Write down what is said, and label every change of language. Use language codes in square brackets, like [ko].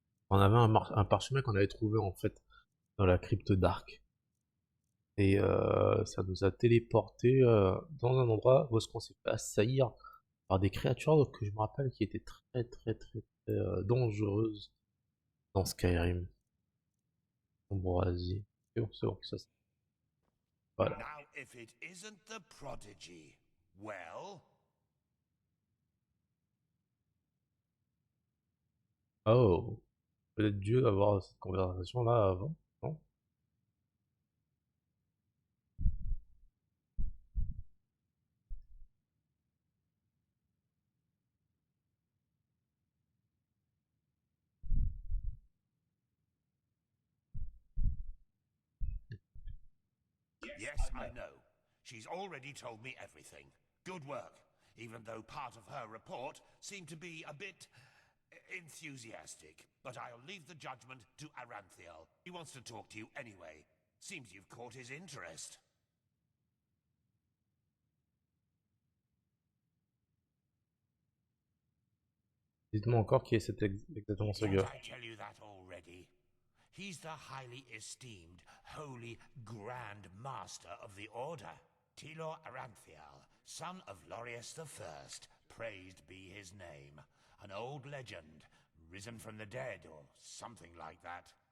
[fr] On avait un parchemin qu'on avait trouvé en fait dans la crypte d'Arc. Et ça nous a téléporté dans un endroit où est-ce qu'on s'est fait assaillir par des créatures que je me rappelle qui étaient très dangereuses dans Skyrim. Ambroisie. C'est bon, ça. Voilà. [en] Now, if it isn't the prodigy, well... [fr] Oh, peut-être dû avoir cette conversation là avant, non? [en] Yes, I know. She's already told me everything. Good work, even though part of her report seemed to be a bit enthusiastic. But I'll leave the judgment to Aranthiel. He wants to talk to you anyway. Seems you've caught his interest. [fr] Dites-moi encore qui est exactement ce [en] Didn't [fr] gars. [en] I tell you that already? He's the highly esteemed, holy, grand master of the Order. Tilor Aranthiel, son of Lorius I, praised be his name. An old legend, risen from the dead, or something like that.